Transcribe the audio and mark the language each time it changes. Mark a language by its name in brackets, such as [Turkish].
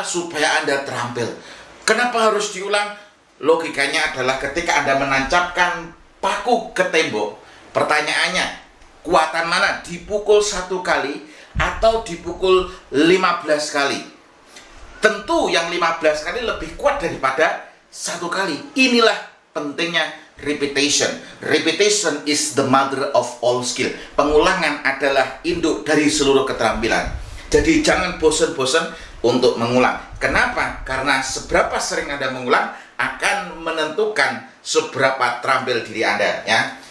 [Indonesian] Supaya Anda terampil. Kenapa harus diulang? Logikanya adalah ketika Anda menancapkan paku ke tembok, pertanyaannya, kuatan mana? Dipukul 1 kali atau dipukul 15 kali? Tentu yang 15 kali lebih kuat daripada 1 kali. Inilah pentingnya repetition. [English] Repetition is the mother of all skill. [Indonesian] Pengulangan adalah induk dari seluruh keterampilan. Jadi jangan bosan-bosan untuk mengulang. Kenapa? Karena seberapa sering Anda mengulang akan menentukan seberapa terampil diri Anda, ya.